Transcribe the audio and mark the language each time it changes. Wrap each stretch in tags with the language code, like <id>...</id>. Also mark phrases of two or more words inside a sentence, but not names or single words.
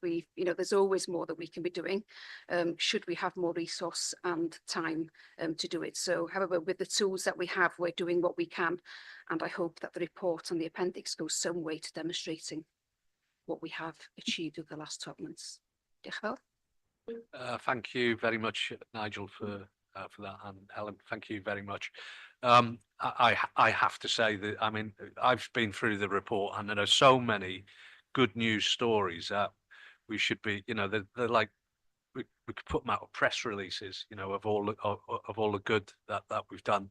<en>There's always more that we can be doing, should we have more resource and time to do it. So, however, with the tools that we have, we're doing what we can, and I hope that the report and the appendix goes some way to demonstrating what we have achieved over the last 12 months.</en> <cy>Diolch yn fawr.</cy> <en>Thank you very much, Nigel, for that, and Ellen, thank you very much. I have to say that, I mean, I've been through the report, and there are so many good news stories that we should be, they're like, we could put them out of press releases, of all the good that we've done.</en>